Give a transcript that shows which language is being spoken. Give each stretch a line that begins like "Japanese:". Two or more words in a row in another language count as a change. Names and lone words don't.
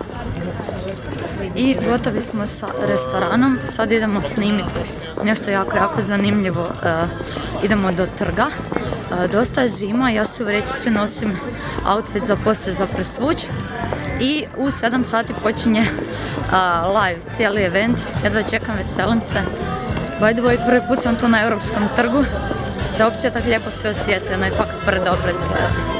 Croatian: I gotovi smo sa restoranom, sad idemo snimiti nešto jako zanimljivo. Idemo do trga, dosta je zima, ja se u vrećici nosim outfit za poslije za presvuć. I u 7 sati počinje live cijeli event, jedva čekam, veselim se.
English: By the way,
Croatian: prvi put sam tu na Europskom trgu, da uopće tako lijepo se osjeti, onaj fakt predobro izgleda.